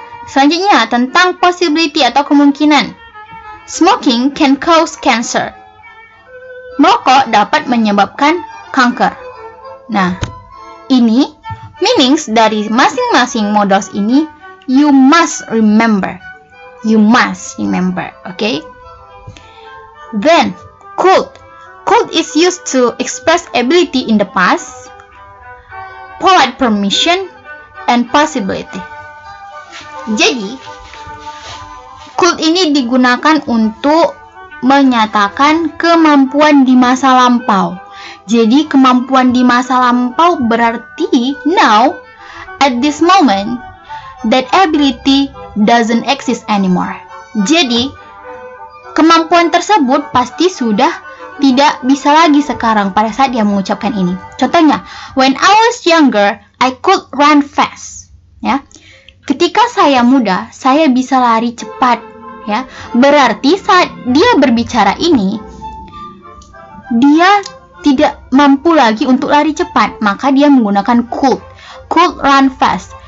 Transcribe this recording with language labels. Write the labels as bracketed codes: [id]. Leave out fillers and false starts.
[id] Selanjutnya, tentang possibility atau kemungkinan. [en] Smoking can cause cancer. [id] Merokok dapat menyebabkan kanker. Nah, ini meanings dari masing-masing modals ini [en] you must remember. You must remember, okay? Then, could. Could is used to express ability in the past, polite permission, and possibility. [id] Jadi, could ini digunakan untuk menyatakan kemampuan di masa lampau. Jadi, kemampuan di masa lampau berarti [en] now, at this moment, that ability doesn't exist anymore. [id] Jadi, kemampuan tersebut pasti sudah tidak bisa lagi sekarang pada saat dia mengucapkan ini. [en] Contohnya, when I was younger, I could run fast. [id] Ya, ketika saya muda, saya bisa lari cepat. Ya, berarti saat dia berbicara ini, dia tidak mampu lagi untuk lari cepat, maka dia menggunakan could run fast.